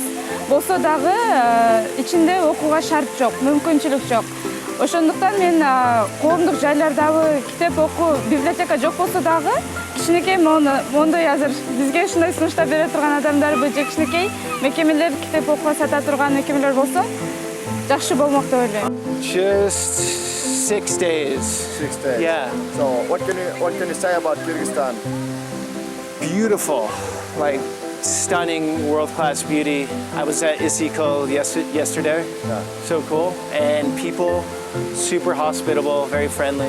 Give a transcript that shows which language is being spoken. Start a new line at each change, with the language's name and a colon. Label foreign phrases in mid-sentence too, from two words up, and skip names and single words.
Kyrgyz: Болсо дагы ичинде окууга шарт жок, мүмкүнчүлүк жок. Ошондуктан мен коомдук жайлардагы китеп окуу библиотека жок болсо дагы кичинекей мондой азыр бизге ушундай сунуштар бере турган адамдарбы же кичинекей мекемелер китеп окууга сата турган мекемелер болсо жакшы болмок деп ойлойм.
English: Just 6 days. 6 days. Yeah. So what can you say about Kyrgyzstan? Beautiful, like stunning, world-class beauty. I was at Isykyul yesterday. Yeah. So cool, and people super hospitable, very friendly.